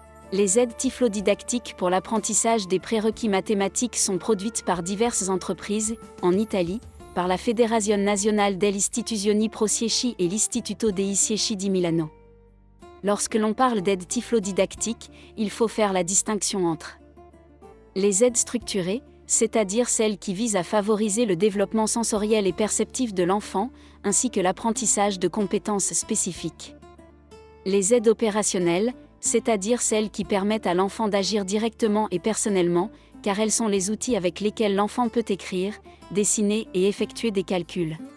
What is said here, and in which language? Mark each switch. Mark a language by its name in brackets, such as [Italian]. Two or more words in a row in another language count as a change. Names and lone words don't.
[French] Les aides typhlo-didactiques pour l'apprentissage des prérequis mathématiques sont produites par diverses entreprises, en Italie, par la Federazione Nazionale delle Istituzioni Pro Ciechi et l'Istituto dei Ciechi di Milano. Lorsque l'on parle d'aides typhlo-didactiques, il faut faire la distinction entre les aides structurées, c'est-à-dire celles qui visent à favoriser le développement sensoriel et perceptif de l'enfant, ainsi que l'apprentissage de compétences spécifiques. Les aides opérationnelles, c'est-à-dire celles qui permettent à l'enfant d'agir directement et personnellement, car elles sont les outils avec lesquels l'enfant peut écrire, dessiner et effectuer des calculs.